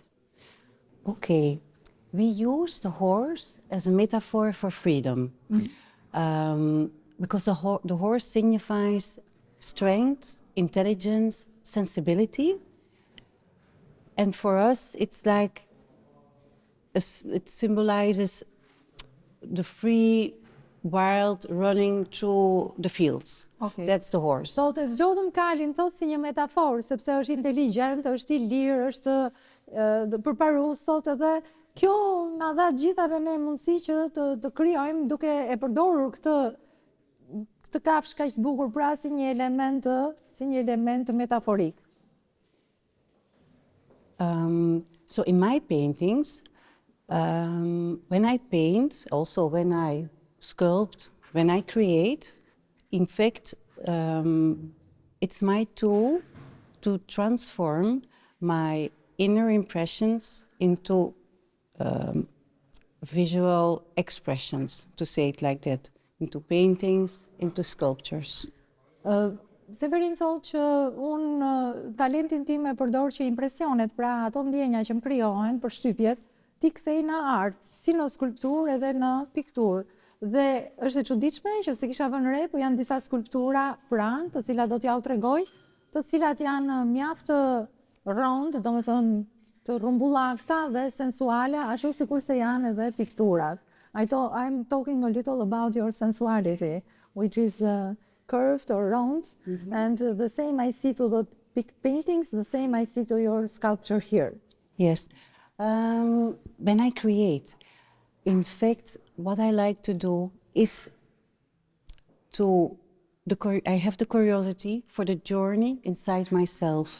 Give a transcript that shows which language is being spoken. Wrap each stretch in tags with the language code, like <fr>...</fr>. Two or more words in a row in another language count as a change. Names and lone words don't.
<en>Okay, we use the horse as a metaphor for freedom, because the horse signifies strength, intelligence, sensibility. And for us, it's like, it symbolizes the free, wild running through the fields. Okay. That's the horse.</en> <sq>So të zgjodhëm Kalin thot si një metaforë, sepse është inteligjent, është i lirë, është përparus, thot edhe kjo na dha gjithave ne mundësi që të krijojmë duke e përdorur këtë kafshë kaq bukur, pra si një element metaforik.</sq> <en>So in my paintings, when I paint, also when I sculpt, when I create, in fact, it's my tool to to transform my inner impressions into visual expressions, to say it like that, into paintings, into sculptures.</en> <sq>Severin thotë që unë talentin tim e përdor që impresionet, pra ato ndjenja që më krijohen për shtypjet, ti kthej në art, si në skulpturë edhe në pikturë. Dhe është e çuditshme që se kisha vënë re, po janë disa skulptura pranë, të cilat do t'ja u tregoj, të cilat janë mjaft rond, domethënë të rrumbullakta dhe sensuale, ashtu sikur se janë edhe pikturat.</sq> <en>I'm talking a little about your sensuality, which is curved or round, and the same I see to the big paintings, the same I see to your sculpture here. Yes. When I create, in fact, what I like to do is I have the curiosity for the journey inside myself.</en>